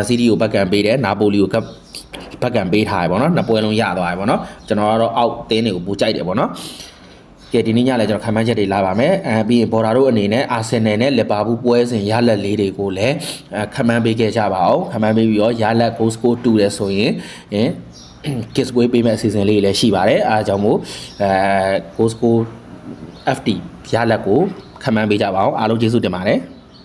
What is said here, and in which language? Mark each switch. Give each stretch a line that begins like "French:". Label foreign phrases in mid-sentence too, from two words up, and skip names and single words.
Burmese: စီးတီးကိုဘက်ကန်ပေးတယ်နာပိုလီကိုဘက်ကန်ပေးထားတယ်ပေါ့နော်2ပွဲလုံးရသွားတယ်ပေါ့နော်ကျွန်တော်ကတော့အောက်တင်းတွေကိုပိုကြိုက်တယ်ပေါ့နော်ကဲဒီနေ့ညလည်းကျွန်တော်ခံမှန်းချက်တွေလာပါမယ်ပြီးရင်ဘော်ဒါတို့အနေနဲ့အာဆင်နယ်နဲ့လီဗာပူးပွဲစဉ်ရလက်လေးတွေကိုလည်းခံမှန်းပေးခဲ့ကြပါအောင်ခံမှန်းပေးပြီးတော့ရလက်
English: goal score
Burmese: တူတယ်ဆိုရင်
English: kiss way
Burmese: ပေးမဲ့အစီအစဉ်လေးလည်းရှိပါတယ်အားကြောင့်မို့
English: goal score FT
Burmese: ရလက်ကိုခံမှန်းပေးကြပါအောင်အားလုံးကျေးဇူးတင်ပါတယ်